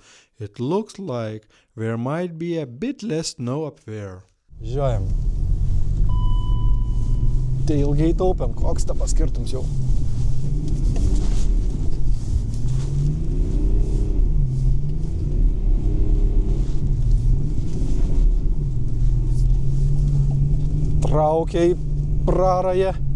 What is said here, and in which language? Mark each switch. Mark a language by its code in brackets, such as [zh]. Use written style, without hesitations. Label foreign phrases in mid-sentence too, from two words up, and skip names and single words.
[en] It looks like there might be a bit less snow up there. [lt] Žiūrėjom. Tai ilgai taupiam, koks tapas skirtums jau. Traukia į prarają.